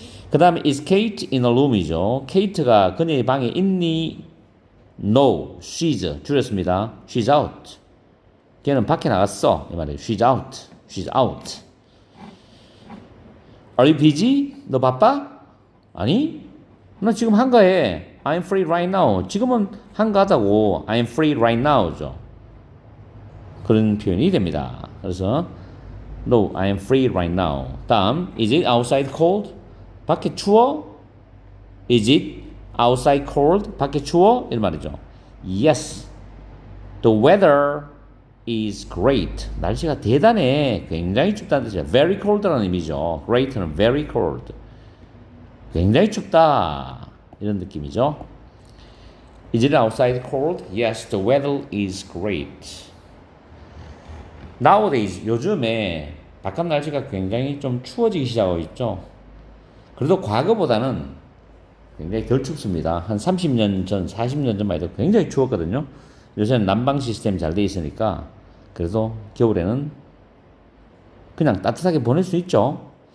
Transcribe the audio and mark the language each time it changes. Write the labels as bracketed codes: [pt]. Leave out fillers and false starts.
[ko] 그 다음에 [en] is Kate in a room이죠. [ko] Kate가 그녀의 방에 있니? [en] No, she's [ko] 줄였습니다. [en] She's out. [ko] 걔는 밖에 나갔어. 이 말이에요. [en] She's out. She's out. Are you busy? [ko] 너 바빠? 아니, 나 지금 한가해. [en] I'm free right now. [ko] 지금은 한가하다고. [en] I'm free right now죠. [ko] 그런 표현이 됩니다. [en] 그래서 No, I am free right now. 다음, is it outside cold? [ko] 밖에 추워? [en] Is it outside cold? 밖에 추워? [ko] 이런 말이죠. [en] Yes, the weather is great. [ko] 날씨가 대단해. 굉장히 춥다는 뜻이에요. [en] Very cold [ko] 라는 의미죠. Great는 [en] very cold. [ko] 굉장히 춥다. 이런 느낌이죠. [en] Is it outside cold? Yes, the weather is great. [ko] Nowadays, 요즘에 바깥 날씨가 굉장히 좀 추워지기 시작하고 있죠. 그래도 과거보다는 굉장히 덜 춥습니다. 한 30년 전, 40년 전만 해도 굉장히 추웠거든요. 요새는 난방 시스템이 잘 돼 있으니까 그래도 겨울에는 그냥 따뜻하게 보낼 수 있죠.